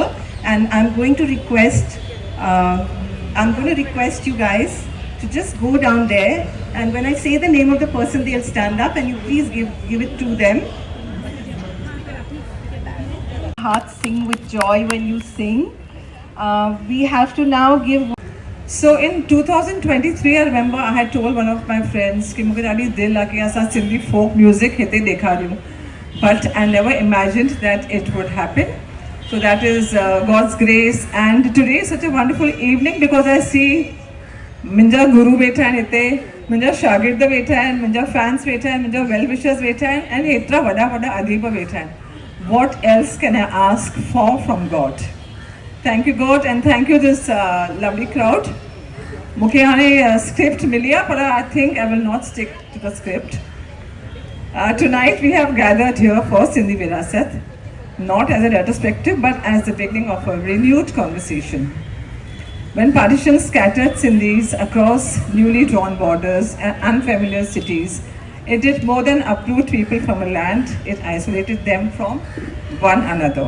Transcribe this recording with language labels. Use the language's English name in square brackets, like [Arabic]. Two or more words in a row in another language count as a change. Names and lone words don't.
[English] And I'm going to request you guys to just go down there, and when I say the name of the person, they'll stand up, and you please give it to them. Hearts sing with joy when you sing. We have to now give. So in 2023, I remember I had told one of my friends [Hindi] कि मुझे दादी दिल लगे ऐसा Sindhi folk music हिते देखा रही हूँ, [English] but I never imagined that it would happen. So that is God's grace, and today is such a wonderful evening because I see [Sindhi] मुंहिंजा गुरु वेठा आहिनि हिते, मुंहिंजा शागिर्द वेठा आहिनि, मुंहिंजा फैंस वेठा आहिनि, मुंहिंजा [English] well wishers [Sindhi] वेठा आहिनि, ऐं हेतिरा वॾा वॾा अदीब वेठा आहिनि. [English] What else can I ask for from God? Thank you, God, and thank you this lovely crowd. [Sindhi] मूंखे हाणे स्क्रिप्ट मिली आहे, पर [English] I think I will not stick to the script. Tonight we have gathered here for Sindhi Virasat, not as a retrospective, but as the beginning of a renewed conversation. When partition scattered Sindhis across newly drawn borders and unfamiliar cities, it did more than uproot people from a land, it isolated them from one another.